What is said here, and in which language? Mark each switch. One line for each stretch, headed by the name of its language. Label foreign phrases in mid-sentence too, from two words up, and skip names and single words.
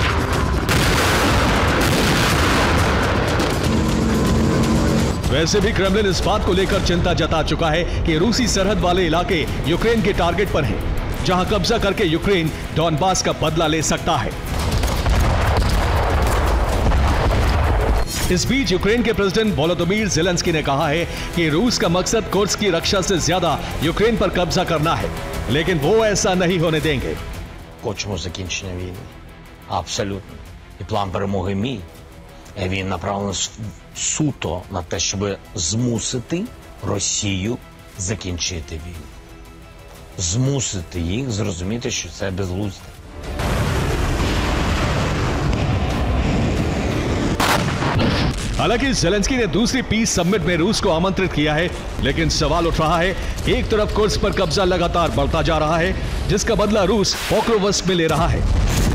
Hindi: वैसे भी क्रेमलिन इस बात को लेकर चिंता जता चुका है कि रूसी सरहद वाले इलाके यूक्रेन के टारगेट पर हैं, जहां कब्जा करके यूक्रेन डॉनबास का बदला ले सकता है। इस बीच यूक्रेन के प्रेसिडेंट वोलोदिमीर ज़ेलेंस्की ने कहा है कि रूस का मकसद कुर्स्क की रक्षा से ज्यादा यूक्रेन पर कब्जा करना है, लेकिन वो ऐसा नहीं होने देंगे।
Ukrainian: Хочемо закінчення війни. Абсолютно. І план перемоги мій, він направлений суто на те, щоб змусити Росію закінчити війну. Змусити їх зрозуміти, що це безглуздя.
Hindi: हालांकि ज़ेलेंस्की ने दूसरी
English: peace summit
Hindi: में रूस को आमंत्रित किया है, लेकिन सवाल उठ रहा है, एक तरफ कुर्स्क पर कब्जा लगातार बढ़ता जा रहा है, जिसका बदला रूस पोक्रोवस्क में ले रहा है।